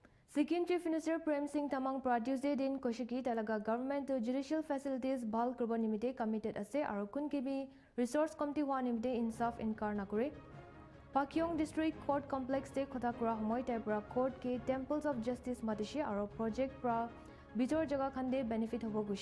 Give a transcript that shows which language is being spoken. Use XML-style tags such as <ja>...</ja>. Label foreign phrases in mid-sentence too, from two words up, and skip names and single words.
<nag>Sikkim Chief Minister Prem Singh Tamang pra Tuesday din koshiki talaga government to</nag> <en>judicial facilities</en> <nag>bhal kurba nimite committed ase aru kun kibi</nag> <en>resource committee</en> <nag>hua nimite insaf inkar nakore. Pakyong District Court Complex te khota kura homoy tai pra court ke Temples of Justice matishe aru project pra bitor jaga khande benefit hobo gushe.</nag>